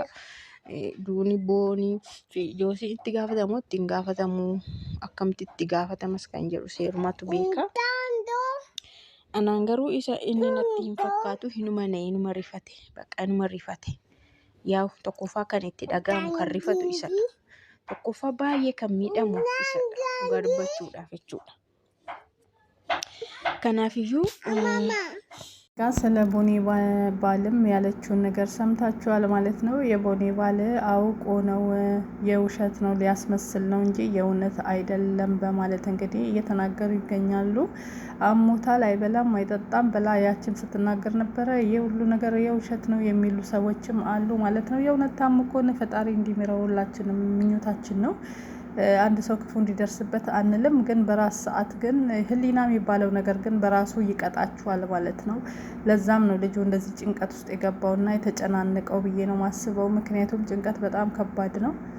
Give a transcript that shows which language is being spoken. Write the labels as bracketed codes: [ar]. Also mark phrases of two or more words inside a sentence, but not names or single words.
[om] Duuni boonii fi joosii itti gaafatamu ittiin gaafatamu akkamitti itti gaafatamas kan jedhu seerumatu beeka. Anaan garuu isa inni natti hin fakkaatu hinuma na'e inuma rifate bakka inuma rifate. Yaa'u tokkoffaa kan itti dhaga'amu kan rifatu isadha. Tokkoffaa baay'ee kan miidhamu isadha dhugaa dubbachuudhaaf jechuudha. Kanaafiyyuu [am] ስለ ቦኒ ባልም ያለችውን ነገር ሰምታችኋል ማለት ነው። የቦኒ ባል አውቆ ነው የውሸት ነው ሊያስመስል ነው እንጂ የእውነት አይደለም በማለት እንግዲህ እየተናገሩ ይገኛሉ። አሞታል፣ አይበላም፣ አይጠጣም ብላ ያችን ስትናገር ነበረ። ይሄ ሁሉ ነገር የውሸት ነው የሚሉ ሰዎችም አሉ ማለት ነው። የእውነት ታሞ ከሆነ ፈጣሪ እንዲምረው ሁላችንም ምኞታችን ነው። አንድ ሰው ክፉ እንዲደርስበት አንልም፣ ግን በራስ ሰዓት ግን ህሊና የሚባለው ነገር ግን በራሱ ይቀጣችኋል ማለት ነው። ለዛም ነው ልጁ እንደዚህ ጭንቀት ውስጥ የገባውና የተጨናነቀው ብዬ ነው ማስበው። ምክንያቱም ጭንቀት በጣም ከባድ ነው፣